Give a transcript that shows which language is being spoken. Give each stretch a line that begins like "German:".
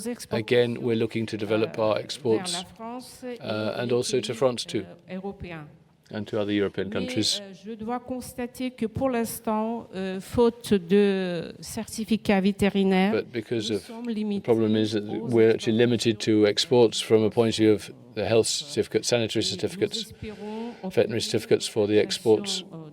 English: Again, we're looking to develop our exports and also to France too, and to other European countries.
French: Je dois constater que pour l'instant, faute de certificats vétérinaires,
English: but because of the problem is that we're actually limited to exports from a point of view of the health certificates, sanitary certificates, veterinary certificates for the exports.